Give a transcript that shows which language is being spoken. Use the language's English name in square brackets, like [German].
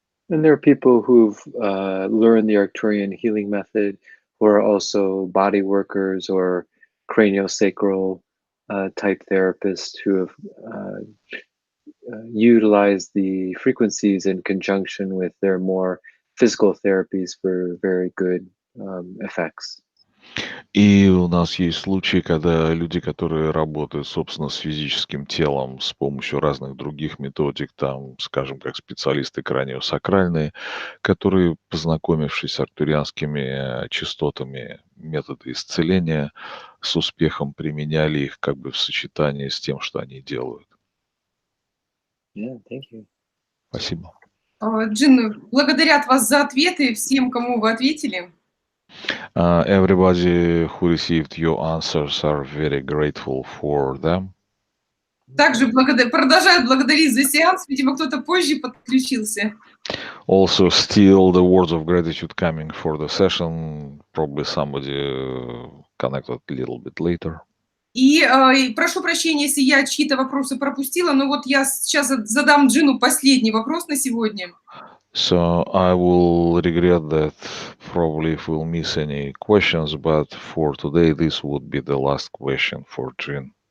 [English] And there are people who've learned the Arcturian healing method who are also body workers or craniosacral type therapists who have utilized the frequencies in conjunction with their more physical therapies for very good effects. [Russian] И у нас есть случаи, когда люди, которые работают, собственно, с физическим телом с помощью разных других методик, там, скажем, как специалисты краниосакральные, которые, познакомившись с арктурианскими частотами метода исцеления, с успехом применяли их в сочетании с тем, что они делают. [English] Yeah, thank you. [Russian] Спасибо. Джин, благодарят вас за ответы всем, кому вы ответили. [English] Everybody who received your answers are very grateful for them. [Russian] Также продолжают благодарить за сеанс. Видимо, кто-то позже подключился. [English] Also, still the words of gratitude coming for the session. Probably somebody connected a little bit later. [Russian] И прошу прощения, если я чьи-то вопросы пропустила, но вот я сейчас задам Джину последний вопрос на сегодня. [English] So I will regret that probably if we'll miss any questions, but for today this would be the last question for Jin.